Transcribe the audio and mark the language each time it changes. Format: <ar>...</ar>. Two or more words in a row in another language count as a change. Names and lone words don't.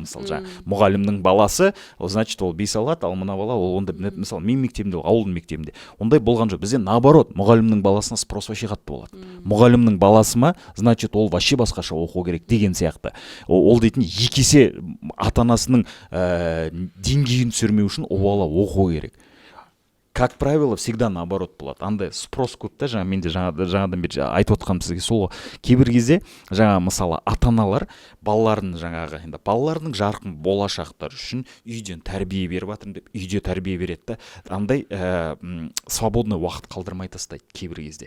<kk>Мысалы жаңа мұғалімнің баласы, значит ол бей сауат, ал мына бала ол онда мысалы менің мектебімде, ауылдың мектебінде ондай болған жоқ. Бізде наоборот, мұғалімнің баласына</kk> <ru>спрос вообще</ru> <kk>қатты болады. Мұғалімнің баласы ма, значит ол вообще басқаша оқу керек деген сияқты. Ол дейтін екі есе ата-анасының деңгейін түсірмеу үшін ол бала оқу керек.</kk> <ru>Как правило, всегда наоборот болады.</ru> <kk>Андай спрос көп та, жаңа мен де жаңадан бері айтып отқаным сізге сол. Кейбір кезде жаңа мысалы ата-аналар балаларының жарқын болашақтары үшін үйден тәрбие беріп жатырмын деп үйде тәрбие береді да, андай свободный уақыт қалдырмай тастайды кейбір кезде.</kk>